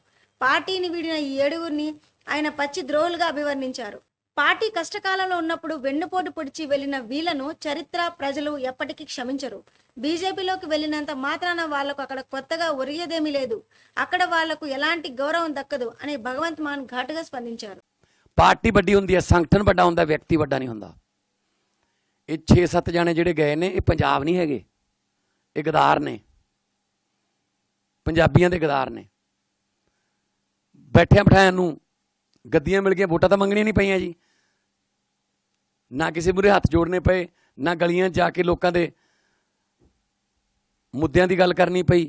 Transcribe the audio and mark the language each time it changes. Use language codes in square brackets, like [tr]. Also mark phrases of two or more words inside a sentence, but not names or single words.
[te] పార్టీని వీడిన ఈ 7గురిని ఆయన పచ్చి ద్రోహులుగా అభివర్ణించారు. పార్టీ కష్టకాలంలో ఉన్నప్పుడు వెన్నుపోటు పొడిచి వెళ్లిన వీళ్లను చరిత్ర, ప్రజలు ఎప్పటికీ క్షమించరు. బీజేపీలోకి వెళ్లినంత మాత్రాన వాళ్లకు అక్కడ కొత్తగా ఒరిగేదేమీ లేదు, అక్కడ వాళ్లకు ఎలాంటి గౌరవం దక్కదు అని భగవంత్ మాన్ ఘాటుగా స్పందించారు. [pa] ਪਾਰਟੀ ਵੱਡੀ ਹੁੰਦੀ ਹੈ, ਸੰਗਠਨ ਵੱਡਾ ਹੁੰਦਾ, ਵਿਅਕਤੀ ਵੱਡਾ ਨਹੀਂ ਹੁੰਦਾ। ਇਹ 6-7 ਜਾਣੇ ਜਿਹੜੇ ਗਏ ਨੇ ਇਹ ਪੰਜਾਬ ਨਹੀਂ ਹੈਗੇ, ਇਹ ਗਦਾਰ ਨੇ, ਪੰਜਾਬੀਆਂ ਦੇ ਗਦਾਰ ਨੇ। ਬੈਠਿਆਂ ਬਿਠਾਇਆਂ ਨੂੰ ਗੱਦੀਆਂ ਮਿਲ ਗਈਆਂ, ਵੋਟਾਂ ਤਾਂ ਮੰਗਣੀਆਂ ਨਹੀਂ ਪਈਆਂ ਜੀ, ਨਾ ਕਿਸੇ ਮੂਹਰੇ ਹੱਥ ਜੋੜਨੇ ਪਏ, ਨਾ ਗਲੀਆਂ 'ਚ ਜਾ ਕੇ ਲੋਕਾਂ ਦੇ ਮੁੱਦਿਆਂ ਦੀ ਗੱਲ ਕਰਨੀ ਪਈ।